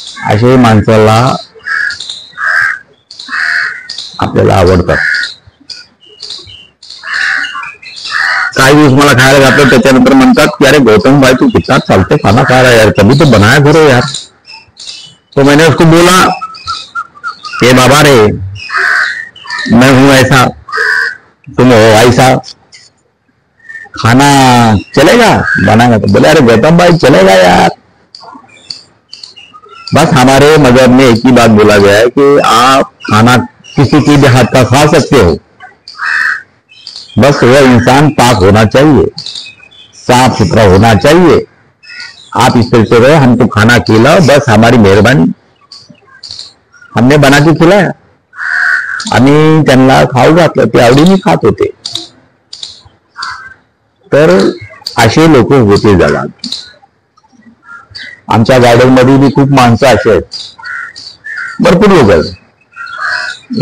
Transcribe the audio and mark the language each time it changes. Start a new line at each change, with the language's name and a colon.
Marathi: असे माणसाला आपल्याला आवडतात। काही दिवस मला खायला घातलं, त्याच्यानंतर म्हणतात की
Hindi: अरे गौतम भाई तू कितना चालते खाना खा रहा है यार, कभी तो बनाया करो यार। तो मैंने उसको बोला कि बाबा रे, मैं हूं ऐसा, तुम हो ऐसा, खाना चलेगा बनाएगा? तो बोले अरे गौतम भाई चलेगा यार। बस हमारे मजहब में एक ही बात बोला गया है कि आप खाना किसी के भी हाथ का खा सकते हो, बस वह इंसान पाक होना चाहिए, साफ सुथरा होना चाहिए। आप इस तरह से रहे, हमको खाना खिलाओ, बस हमारी मेहरबानी। हमने बना के खिलाया
Marathi: आणि त्यांना खाऊ घातलं, ते आवडीने खात होते। तर असे लोक होते जगात। आमच्या गार्डन मध्ये भी खूप माणसं अशी आहेत, भरपूर लोक आहेत।